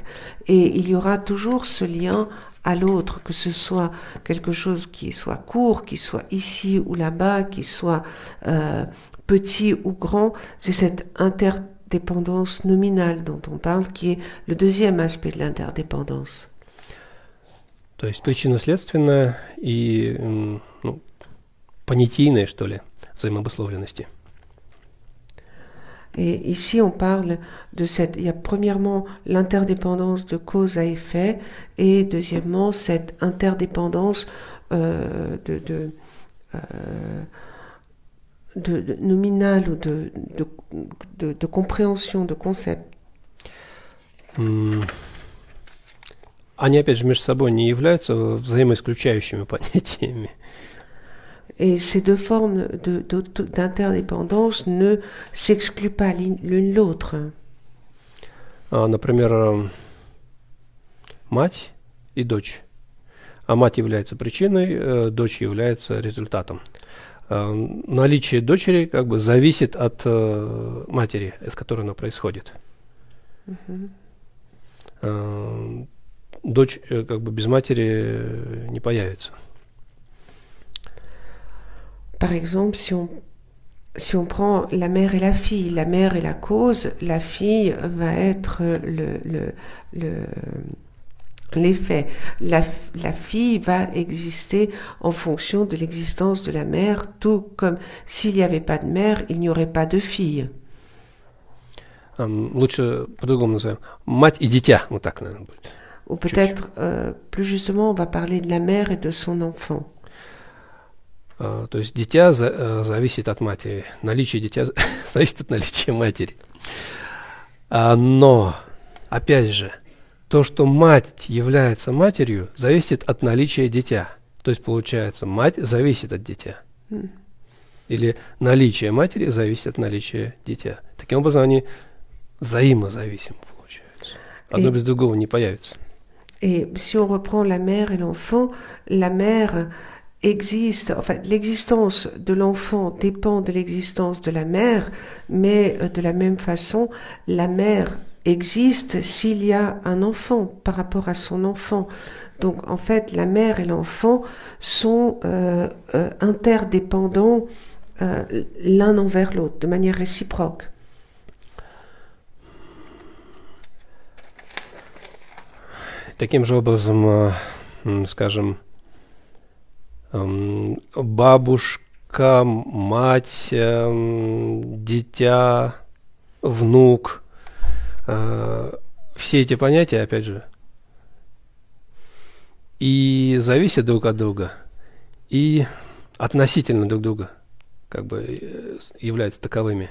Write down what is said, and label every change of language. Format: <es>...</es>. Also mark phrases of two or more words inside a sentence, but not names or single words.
<fr>Et il y aura toujours ce lien à l'autre, que ce soit quelque chose qui soit court, qui soit ici ou là-bas, qui soit petit ou grand. C'est cette interdépendance nominale dont on parle, qui est le deuxième aspect de l'interdépendance.</fr> <ru>То есть причинно-следственная и понятийная, что ли, взаимообусловленности.</ru> <fr>Et ici, on parle de il y a premièrement l'interdépendance de cause à effet, et deuxièmement cette interdépendance de nominale ou de compréhension, de concept.</fr> <ru>Они, опять же, между собой не являются взаимоисключающими понятиями.</ru> <fr>Et ces deux formes d'interdépendance ne s'excluent pas l'une l'autre.</fr> <ru>Например, мать и дочь. А мать является причиной, дочь является результатом. Наличие дочери как бы зависит от матери, из которой она происходит. Дочь как бы без матери не появится.</ru> <fr>Par exemple, si on prend la mère et la fille est la cause, la fille va être l'effet. La fille va exister en fonction de l'existence de la mère, tout comme s'il n'y avait pas de mère, il n'y aurait pas de fille.</fr> <ru>Лучше по-другому назовем. Мать и дитя, вот так, наверное, будет.</ru> <fr>Ou peut-être, plus justement, on va parler de la mère et de son enfant.</fr> <ru>То есть дитя зависит от матери. Наличие дитя зависит от наличия матери. Но, опять же, то, что мать является матерью, зависит от наличия дитя. То есть, получается, мать зависит от дитя. Или наличие матери зависит от наличия дитя. Таким образом, они взаимозависимы, получается. Одно без другого не появится.</ru> <fr>Et si on reprend la mère et l'enfant, la mère existe, enfin l'existence de l'enfant dépend de l'existence de la mère, mais de la même façon, la mère existe s'il y a un enfant par rapport à son enfant. Donc en fait, la mère et l'enfant sont interdépendants l'un envers l'autre, de manière réciproque.</fr> <ru>Таким же образом, скажем, бабушка, мать, дитя, внук, все эти понятия, опять же, и зависят друг от друга, и относительно друг друга, как бы являются таковыми.</ru>